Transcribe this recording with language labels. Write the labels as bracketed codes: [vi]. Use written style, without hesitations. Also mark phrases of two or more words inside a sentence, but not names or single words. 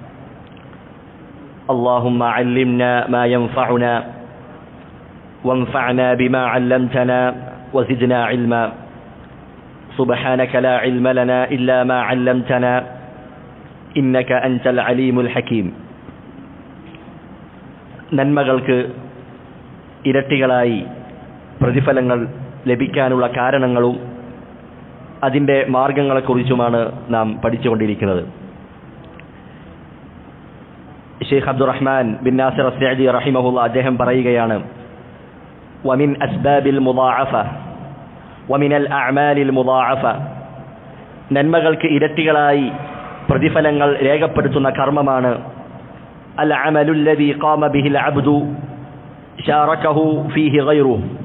[ar] اللهم علمنا ما ينفعنا وانفعنا بما علمتنا وزدنا علما سبحانك لا علم لنا إلا ما علمتنا إنك أنت العليم الحكيم [ml] നന്മകൾക്ക് ഇരട്ടികളായി പ്രതിഫലങ്ങൾ ലഭിക്കാനുള്ള കാരണങ്ങളും അതിൻ്റെ മാർഗങ്ങളെക്കുറിച്ചുമാണ് നാം പഠിച്ചുകൊണ്ടിരിക്കുന്നത്. ഷെയ്ഖ് അബ്ദുറഹ്മാൻ ബിൻ നാസിർ അസ്സഅദി റഹിമഹുല്ലാഹ് അദ്ദേഹം പറയുകയാണ്, [ar] ومن أسباب المضاعفة ومن الأعمال المضاعفة, [ml] നന്മകൾക്ക് ഇരട്ടികളായി പ്രതിഫലങ്ങൾ രേഖപ്പെടുത്തുന്ന കർമ്മമാണ് [ar] العمل الذي قام به العبد شاركه فيه غيره.